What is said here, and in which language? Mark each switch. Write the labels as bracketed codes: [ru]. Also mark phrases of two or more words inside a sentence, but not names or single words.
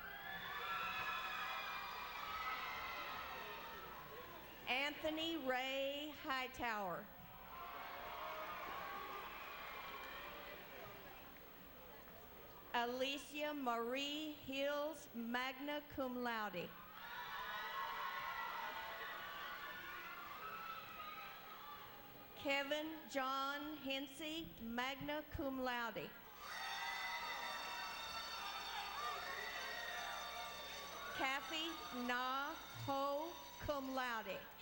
[en] Anthony Ray Hightower. Alicia Marie Hills, [la] magna cum laude. [en] Kevin John Hensey, [la] magna cum laude. [en] Kathy Na Ho, [la] cum laude.